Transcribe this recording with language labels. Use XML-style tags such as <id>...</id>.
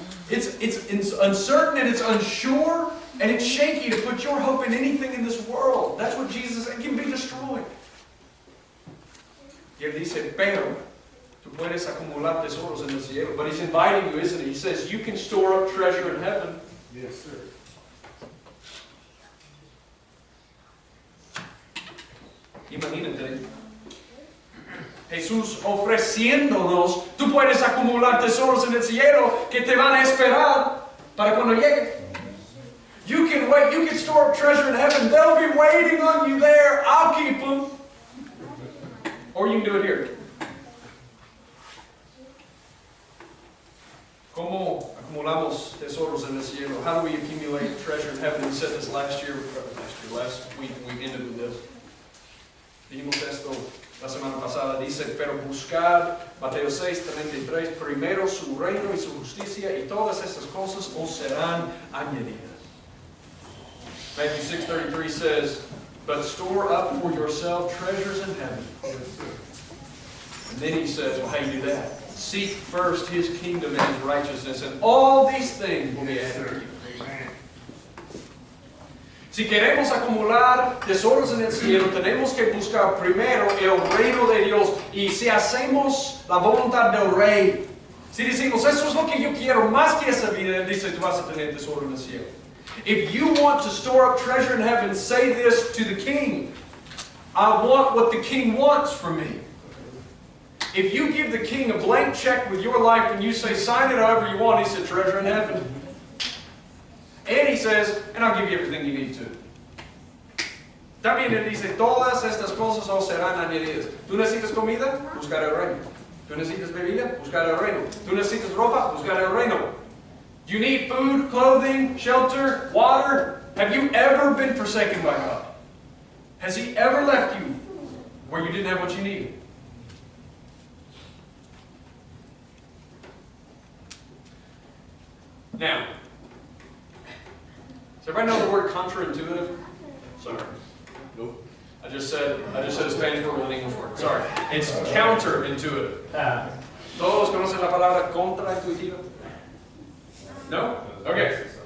<en>It's uncertain and it's unsure and it's shaky to put your hope in anything in this world. That's what Jesus said. It can be destroyed.</en> <es>Y él dice, pero tú puedes acumular tesoros en el cielo.</es> <en>But he's inviting you, isn't he? He says, you can store up treasure in heaven. Yes, sir.</en> <es>Imagínate. Jesús ofreciéndonos, tú puedes acumular tesoros en el cielo que te van a esperar para cuando llegue.</es> <en>You can wait, you can store up treasure in heaven. They'll be waiting on you there. I'll keep them. Or you can do it here.</en> <es>¿Cómo acumulamos tesoros en el cielo?</es> <en>How do we accumulate treasure in heaven? We said this last week we ended with this.</en> <es>Dijimos esto la semana pasada. Dice, pero buscad, Mateo 6:33, primero su reino y su justicia, y todas estas cosas os serán añadidas.</es> <en>Matthew 6:33 says, but store up for yourself treasures in heaven. And then he says, well, how do you do that? Seek first his kingdom and his righteousness, and all these things will be added to you.</en> <es>Si queremos acumular tesoros en el cielo, tenemos que buscar primero el reino de Dios. Y si hacemos la voluntad del Rey, si decimos, eso es lo que yo quiero, más que esa vida, él dice, tú vas a tener tesoro en el cielo.</es> <en>If you want to store up treasure in heaven, say this to the king. I want what the king wants from me. If you give the king a blank check with your life and you say, sign it however you want, he said, treasure in heaven. And he says, and I'll give you everything you need to.</en> <es>También él dice, todas estas cosas os serán añadidas. ¿Tú necesitas comida? Buscar el reino. ¿Tú necesitas bebida? Buscar el reino. ¿Tú necesitas ropa? Buscar el reino.</es> <en>Do you need food, clothing, shelter, water? Have you ever been forsaken by God? Has he ever left you where you didn't have what you needed? Now, does everybody know the word counterintuitive? Sorry. Nope. I just said a Spanish word with an English word. Sorry. It's counterintuitive.</en> <es>¿Todos conocen la palabra contraintuitivo? No? Okay.</es>